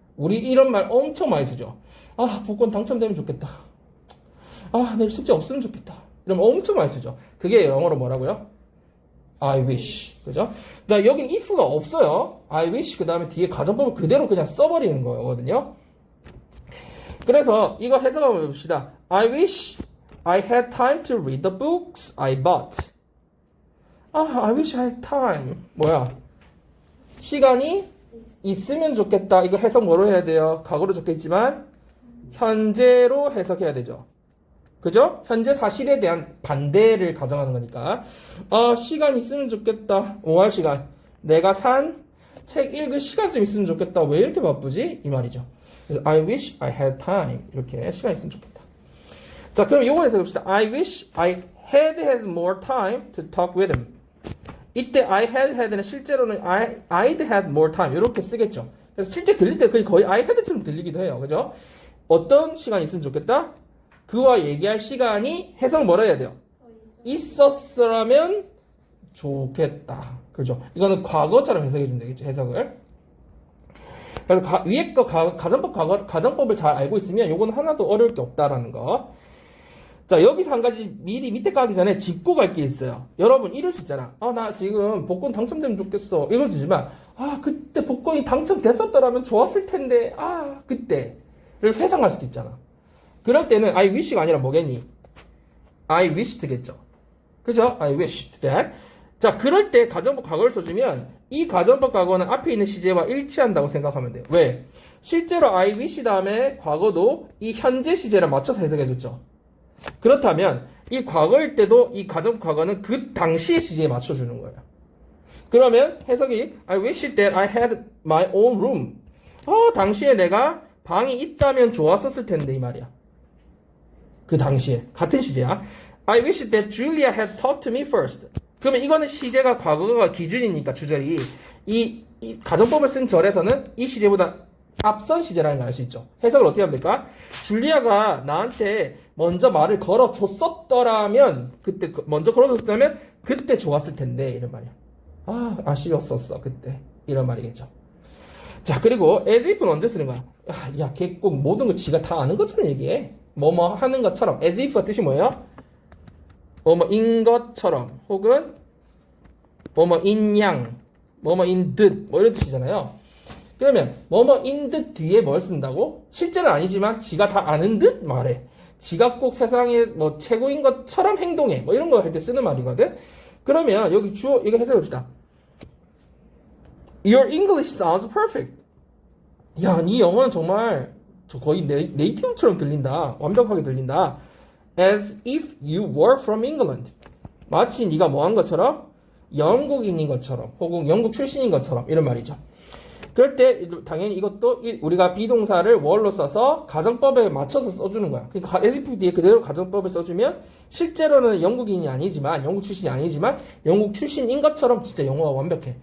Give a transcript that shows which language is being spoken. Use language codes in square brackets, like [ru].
[ko] 우리 이런 말 엄청 많이 쓰죠. 복권 당첨되면 좋겠다. 내일 숙제 없으면 좋겠다. 이러면 엄청 많이 쓰죠. 그게 영어로 뭐라고요? [en] I wish. [ko] 그죠? 나 여긴 if가 없어요. [en] I wish [ko] 그 다음에 뒤에 가정법을 그대로 그냥 써버리는 거거든요. 그래서 이거 해석 한번 해봅시다. [en] I wish I had time to read the books I bought. I wish I had time. [ko] 뭐야? 시간이 있으면 좋겠다. 이거 해석 뭐로 해야 돼요? 과거로 적혀있지만 현재로 해석해야 되죠. 그죠? 현재 사실에 대한 반대를 가정하는 거니까 시간 있으면 좋겠다. 뭐 할 시간? 내가 산 책 읽을 시간 좀 있으면 좋겠다. 왜 이렇게 바쁘지? 이 말이죠. 그래서 [en] I wish I had time. [ko] 이렇게 시간 있으면 좋겠다. 자, 그럼 이거 해석해봅시다. [en] I wish I had more time to talk with him. [ko] 이때 [en] I had는 [ko] 실제로는 [en] I'd had more time [ko] 이렇게 쓰겠죠. 그래서 실제 들릴 때 거의 [en] I had [ko] 처럼 들리기도 해요. 그죠? 어떤 시간이 있으면 좋겠다? 그와 얘기할 시간이 해석 뭐라 해야 돼요? 있었으라면 좋겠다. 그죠? 이거는 과거처럼 해석해 주면 되겠죠. 해석을. 그래서 위에 거 가정법을 잘 알고 있으면 요건 하나도 어려울 게 없다라는 거. 자, 여기서 한 가지 미리 밑에 가기 전에 짚고 갈 게 있어요. 여러분 이럴 수 있잖아. 나 지금 복권 당첨되면 좋겠어. 이걸 주지만 그때 복권이 당첨됐었더라면 좋았을 텐데 그때를 회상할 수도 있잖아. 그럴 때는 I wish가 아니라 뭐겠니? I wished 겠죠. 그죠? [en] I wished that [ko] 자, 그럴 때 가정법 과거를 써주면 이 가정법 과거는 앞에 있는 시제와 일치한다고 생각하면 돼요. 왜? 실제로 [en] I wish [ko] 다음에 과거도 이 현재 시제를 맞춰서 해석해줬죠. 그렇다면 이 과거일 때도 이 가정법 과거는 그 당시의 시제에 맞춰주는 거예요. 그러면 해석이 [en] I wish that I had my own room. [ko] 당시에 내가 방이 있다면 좋았었을 텐데 이 말이야. 그 당시에 같은 시제야. [en] I wish that Julia had talked to me first. [ko] 그러면 이거는 시제가 과거가 기준이니까 주절이 이 가정법을 쓴 절에서는 이 시제보다 앞선 시제라는 걸 알 수 있죠. 해석을 어떻게 하면 될까? 줄리아가 나한테 먼저 말을 걸어줬었더라면 그때 먼저 걸어줬다면 그때 좋았을 텐데 이런 말이야. 아쉬웠었어 그때 이런 말이겠죠. 자, 그리고 as if는 언제 쓰는 거야? 야, 걔 꼭 모든 걸 지가 다 아는 것처럼 얘기해. 뭐뭐 하는 것처럼. as if가 뜻이 뭐예요? 뭐뭐인 것처럼 혹은 뭐뭐인 양, 뭐뭐인 듯 뭐 이런 뜻이잖아요. 그러면 뭐뭐인 듯 뒤에 뭘 쓴다고? 실제는 아니지만 지가 다 아는 듯 말해. 지가 꼭 세상에 뭐 최고인 것처럼 행동해. 뭐 이런 거 할 때 쓰는 말이거든. 그러면 여기 주어 이거 해석해 봅시다. [en] Your English sounds perfect. [ko] 야, 네 영어는 정말 거의 네이티브처럼 들린다. 완벽하게 들린다. [en] As if you were from England. [ko] 마치 네가 뭐 한 것처럼 영국인인 것처럼 혹은 영국 출신인 것처럼 이런 말이죠. 그럴 때 당연히 이것도 우리가 비동사를 월로 써서 가정법에 맞춰서 써주는 거야. 그러니까 as if 뒤에 그대로 가정법을 써주면 실제로는 영국인이 아니지만 영국 출신이 아니지만 영국 출신인 것처럼 진짜 영어가 완벽해.